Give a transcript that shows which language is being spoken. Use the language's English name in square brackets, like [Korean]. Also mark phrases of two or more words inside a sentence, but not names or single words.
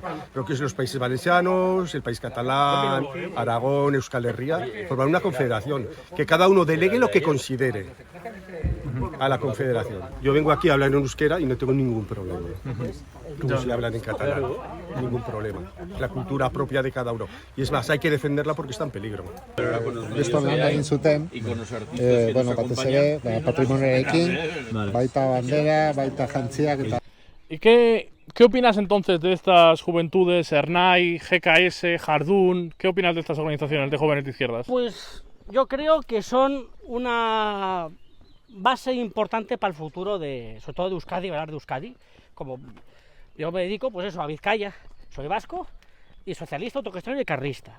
[Spanish] Lo que es los países valencianos, el país catalán, Aragón, [Basque] Euskal Herria, [Spanish] forman una confederación, que cada uno delegue lo que considere a la confederación. Yo vengo aquí a hablar en euskera y no tengo ningún problema. Como si hablan en catalán, ningún problema. La cultura propia de cada uno. Y es más, hay que defenderla porque está en peligro. Esto hablando en [Basque] zuten, bueno, batez ere, patrimoniarekin, baita bandera, baita jantziak eta... [Spanish] ¿Y qué opinas entonces de estas juventudes, Ernai, GKS, Jardún? ¿Qué opinas de estas organizaciones de jóvenes de izquierdas? Pues yo creo que son una base importante para el futuro, sobre todo de Euskadi, hablar de Euskadi. Como yo me dedico, pues eso, a Vizcaya, soy vasco y socialista, autogestionario y carlista.